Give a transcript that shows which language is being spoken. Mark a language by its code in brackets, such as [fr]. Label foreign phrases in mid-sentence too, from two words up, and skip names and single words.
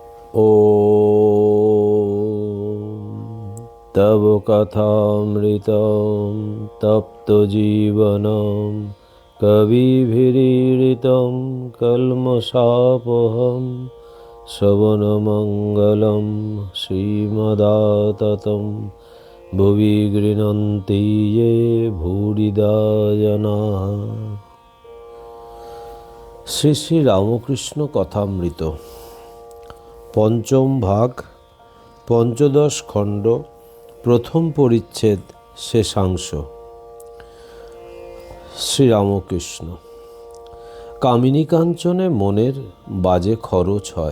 [sa] तव कथामृतं तप्तजीवनं कविभिरीडितं कल्मषापहं श्रवणमङ्गलं श्रीमदाततं भुवि गृह्णन्ति ये भूरिदा जनाः। [bn] শ্রী শ্রী রামকৃষ্ণ কথামৃত পঞ্চম ভাগ, পঞ্চদশ খণ্ড, প্রথম পরিচ্ছেদ, শেষাংশ। শ্রীরামকৃষ্ণ। কামিনী কাঞ্চনে মনের বাজে খরচ হয়।